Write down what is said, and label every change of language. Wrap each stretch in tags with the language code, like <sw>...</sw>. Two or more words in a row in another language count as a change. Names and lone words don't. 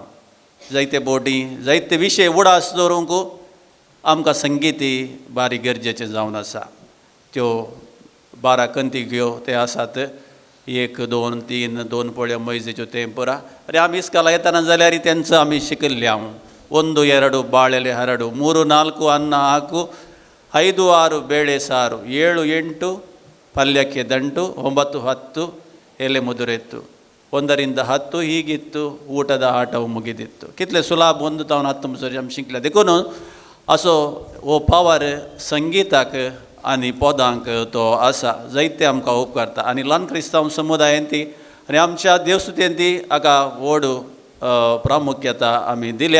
<kok>जायते बोटी जायते विशय उडास दवरूंक आमकां संगीत ही बारी गरजेचें जावन आसा. त्यो 12 कंती घेवं ते आसात 1 2 3 2 पोळ्यो मैजेच्यो तें पुरा आनी आमी इस्काला येताना जाल्यार तेंचो आमी शिकल्ले.</kok> <kn>हांव 1 2 ಬಾಳೆಲೆ ಹರಡು 3 4 ಅನ್ನ ಹಾಕು 5 6 ಬೇಳೆ ಸಾರು 7 8 ಪಲ್ಯಕ್ಕೆ ದಂಟು 9 10 ಎಲೆ ಮುದುರೆತ್ತು 1 ರಿಂದ 10 ಹೀಗಿತ್ತು ಊಟದ ಆಟವು ಮುಗಿದಿತ್ತು.</kn> <kok>कितले सुलाभ 1 तावन 10 मुसर आमी शिकले. देखून असो हो पावर संगीताक आनी पदांक तो आसा. जायते आमकां उपकारता आनी ल्हान क्रिस्तांव समुदायान ती आनी आमच्या देवस्तुतेन ती हाका व्हड प्रामुख्यता आमी दिल्या.</kok>